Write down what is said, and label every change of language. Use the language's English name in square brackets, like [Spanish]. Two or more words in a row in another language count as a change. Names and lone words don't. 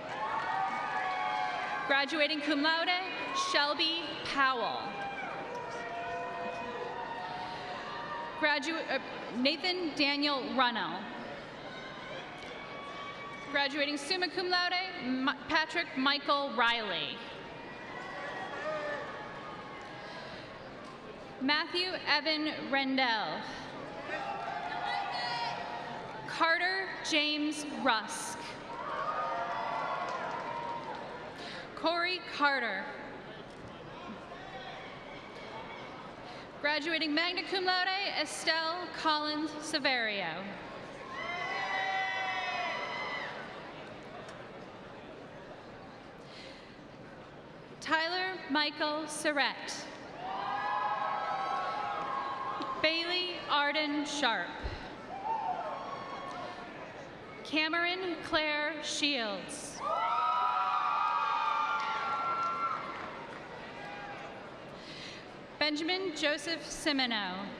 [English] Graduating [Latin] cum laude, [English] Shelby Powell. Nathan Daniel Runnell. Graduating [Latin] summa cum laude, [English] Patrick Michael Riley. Matthew Evan Rendell. Carter James Rusk. Corey Carter. Graduating [Latin] magna cum laude, [English] Estelle Collins Severio. Tyler Michael Surrett. Bailey Arden Sharp. Cameron Claire Shields. Benjamin Joseph Simino.